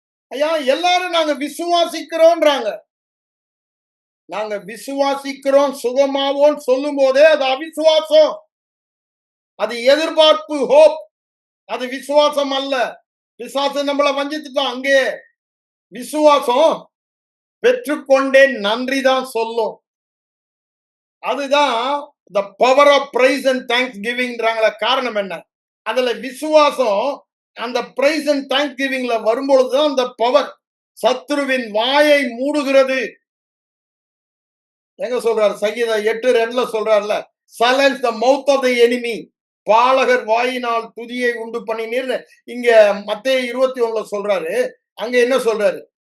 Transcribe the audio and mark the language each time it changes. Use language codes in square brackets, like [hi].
[ta] ஐயா, எல்லாரும் நாங்க விசுவாசிக்கிறோம்ன்றாங்க. நாங்க விசுவாசிக்கிறோம் சுகமாவோம் சொல்லும் போதே அது அவிசுவாசம். அது எதிர்பார்ப்பு, ஹோப். அது விசுவாசம் அல்ல. விசுவாசம் நம்மளை வஞ்சித்துட்டோம். அங்கே விசுவாசம் பெற்றுக்கொண்டேன் நன்றி தான் சொல்லும். அதுதான் [en] the power of praise and thanksgiving [ta] றாங்கள. காரணம் என்ன? அதுல விசுவாசம் அந்த [en] praise and thanksgiving [ta] ல வரும்பொழுதுதான் அந்த பவர் சத்துருவின் வாயை மூடுகிறது. எங்க சொல்றாரு? [en] சங்கீதம் 8:2 சொல்றாருல, silence the mouth of the enemy. [ta] பாலகர் வாயினால் துதியை உண்டு பண்ணினீர். இங்க மத்தேயு 21 சொல்றாரு. அங்க என்ன சொல்றாரு?